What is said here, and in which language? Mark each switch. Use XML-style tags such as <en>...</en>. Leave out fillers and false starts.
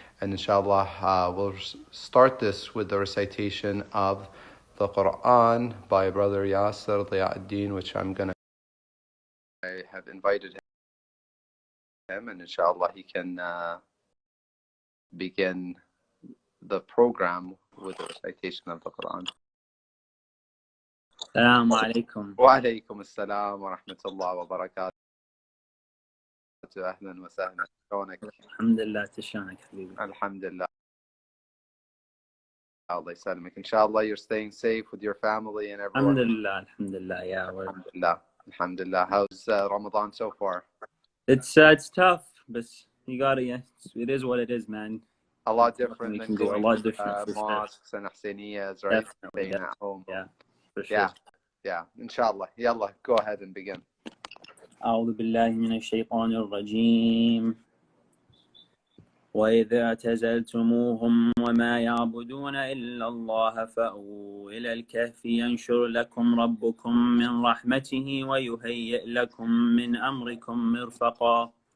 <en>And inshallah, we'll start this with the recitation of the Quran by Brother Yasser Diyauddin, which I have invited him, and inshallah he can begin the program with the recitation of the Quran.</en> <ar>السلام عليكم. وعليكم السلام ورحمة الله وبركاته. أهلا وسهلا. شلونك؟ الحمد لله. شلونك حبيبي؟ الحمد لله. Allah يسلمك.</ar> <en>Inshallah, you're staying safe with your family and everyone.</en> <ar>الحمد لله.</ar> <en>Yeah. Alhamdulillah. How's Ramadan so far? It's tough, but you gotta. It is what it is, man. A lot different than going to mosques and ahsaniyas, right? Staying at home. Yeah, for sure. Yeah. Inshallah. Yalla, go ahead and begin.</en> <ar>أعوذ بالله من الشيطان الرجيم. وإذا اعتزلتموهم وما يعبدون إلا الله فأووا إلى الكهف ينشر لكم ربكم من رحمته ويهيئ لكم من أمركم مرفقا.</ar>